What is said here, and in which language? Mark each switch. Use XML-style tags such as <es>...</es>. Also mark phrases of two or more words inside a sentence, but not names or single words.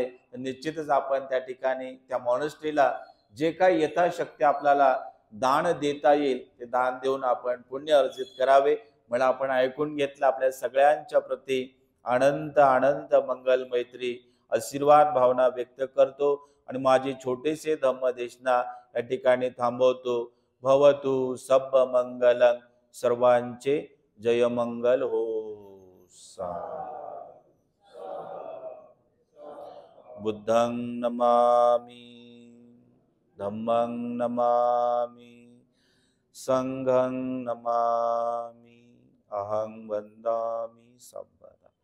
<mr>निश्चितच आपण त्या ठिकाणी त्या मॉनेस्ट्रीला जे काही यथाशक्ती आपल्याला दान देता येईल ते दान देऊन आपण पुण्य अर्जित करावे. मला आपण ऐकून घेतलं. आपल्या सगळ्यांच्या प्रती अनंत अनंत मंगल मैत्री आशीर्वाद भावना व्यक्त करतो आणि माझी छोटीशी धम्मदेशना या ठिकाणी थांबवतो.</mr> <pi>भवतु सब मंगलं,</pi> <mr>सर्वांचे जय मंगल हो.</mr> <pi>बुद्धं नमामि, धम्मं नमामि, संघं नमामि, अहं वन्दामि सर्वदा.</pi>